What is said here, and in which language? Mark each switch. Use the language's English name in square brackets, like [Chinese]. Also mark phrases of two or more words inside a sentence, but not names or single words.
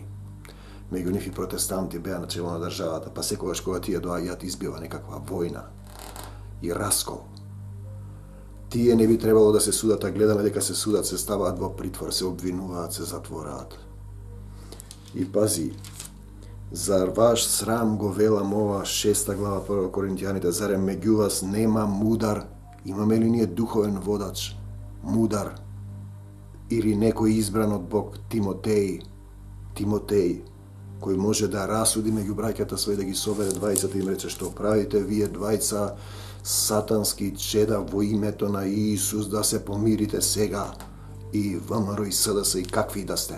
[Macedonian] Меѓу нив и протестанти беа начело на државата, па секогаш кога тие доаѓаат избива некаква војна и раскол. Тие не би требало да се судат, а гледаме дека се судат, се ставаат во притвор, се обвинуваат, се затвораат. И пази, Zar vaš sram го велам ова 6 глава 1 Коринтијаните, зарем меѓу вас нема мудар? Имаме ли ние духовен водач, мудар, или некој избран од Бог, Тимотеј, кој може да расуди меѓу браќата своји, да ги собере двајцата и им рече, што правите вие двајца сатански чеда во името на Иисус, да се помирите сега, и ВМРО и СДС и какви да сте.